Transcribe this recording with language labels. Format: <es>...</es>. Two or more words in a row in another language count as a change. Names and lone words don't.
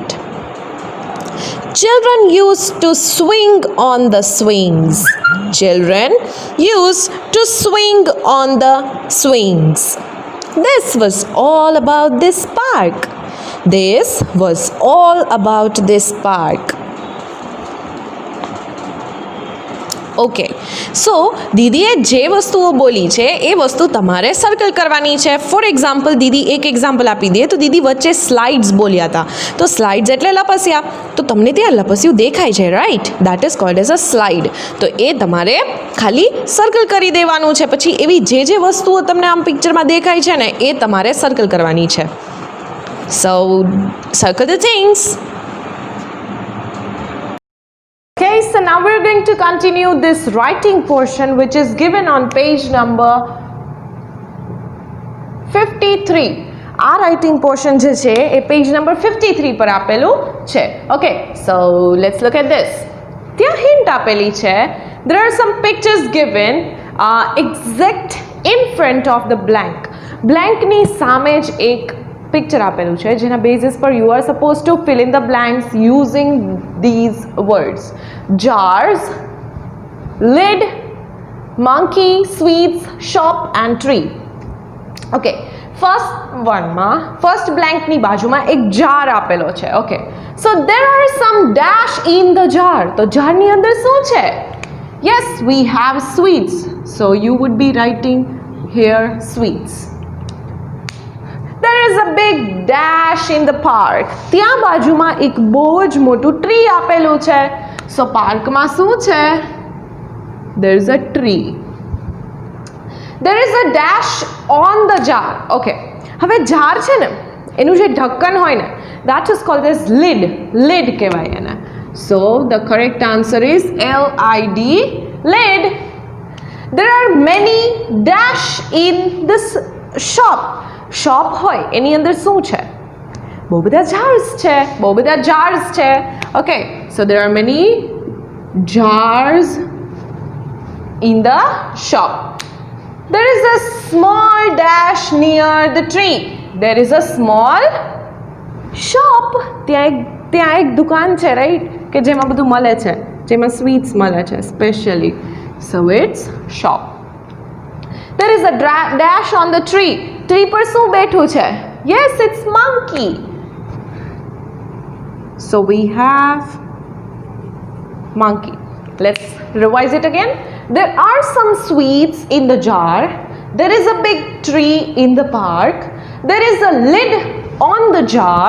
<en>Children used to swing on the swings. Children used to swing on the swings. This was all about this park. This was all about this park. okay, so</en> <gu>દીદીએ જે વસ્તુઓ બોલી છે એ વસ્તુ તમારે સર્કલ કરવાની છે.</gu> <en>for example,</en> <gu>દીદી એક એક્ઝામ્પલ આપી દે તો દીદી વચ્ચે સ્લાઇડ્સ બોલ્યા હતા, તો સ્લાઇડ્સ એટલે લપસ્યા, તો તમને ત્યાં લપસ્યું દેખાય છે, રાઈટ?</gu> <en>that is called as a slide.</en> <gu>તો એ તમારે ખાલી સર્કલ કરી દેવાનું છે. પછી એવી જે જે વસ્તુઓ તમને આમ પિક્ચરમાં દેખાય છે ને એ તમારે સર્કલ કરવાની છે.</gu> <en>so circle the things. Okay, so now we're going to continue this writing portion which is given on page number 53.</en> <gu>આ</gu> <en>writing portion</en> <gu>જે છે એ</gu> <en>page number 53</en> <gu>પર આપેલું છે.</gu> <en>Okay, so let's look at this.</en> <gu>ત્યાં hint આપેલી છે</gu> <en>there are some pictures given exact in front of the blank.</en> <gu>Blank ની સામે જ એક પિક્ચર આપેલું છે જેના બેસિસ પર</gu> <en>you are supposed to fill in the blanks using these words: jars, lid, monkey, sweets, shop and tree. Okay, first one</en> <gu>માં</gu> <en>first blank</en> <gu>ની બાજુમાં એક jar આપેલો છે.</gu> <en>Okay, so there are some dash in the jar.</en> <gu>તો jar ની અંદર શું છે?</gu> <en>Yes, we have sweets, so you would be writing here sweets. There is a big dash in the park.</en> <gu>ત્યાં બાજુમાં એક બહુ જ મોટું ટ્રી આપેલું છે. So પાર્કમાં શું છે?</gu> <en>There is a tree. There is a dash on the jar.</en> <gu>Okay, હવે jar છે ને એનું જે ઢક્કન હોય ને</gu> <en>that is called as lid.</en> <gu>Lid કહેવાય એને.</gu> <en>So the correct answer is LID, lid. There are many dash in this shop.</en> <gu>Shop હોય એની અંદર શું છે? બહુ બધા jars છે.</gu> <en>Okay, so there are many jars in the shop. There is a small dash near the tree. There is a small shop.</en> <gu>ત્યાં એક દુકાન છે, રાઈટ, કે જેમાં બધું મળે છે, જેમાં સ્વીટ્સ મળે છે સ્પેશિયલી.</gu> <en>So it's shop. There is a dash on the tree.</en> <gu>Tree પર શું બેઠું છે?</gu> <en>Yes, it's monkey. So we have monkey. Let's revise it again. There are some sweets in the jar. There is a big tree in the park. There is a lid on the jar.</en>